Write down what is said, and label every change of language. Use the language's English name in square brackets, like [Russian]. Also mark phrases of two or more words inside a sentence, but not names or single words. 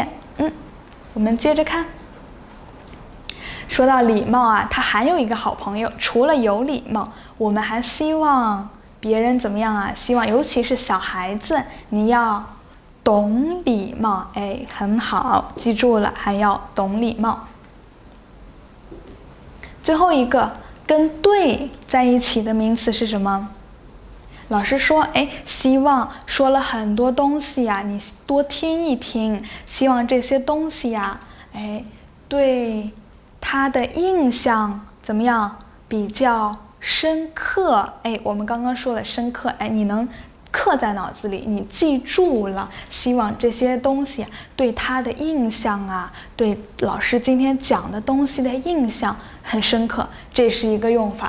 [Chinese] 我們接着看，說到禮貌他還有一個好朋友，除了有禮貌，我們還希望別人怎麼樣希望尤其是小孩子，你要懂禮貌，哎，很好，記住了，還要懂禮貌。最後一個跟對在一起的名詞是什麼？老師說，哎，希望說了很多東西你多聽一聽，希望這些東西哎，对他的印象怎麼樣？比較深刻，哎，我們剛剛說了深刻，哎，你能刻在腦子裡，你記住了，希望這些東西對他的印象对老師今天講的東西的印象很深刻，這是一個用法。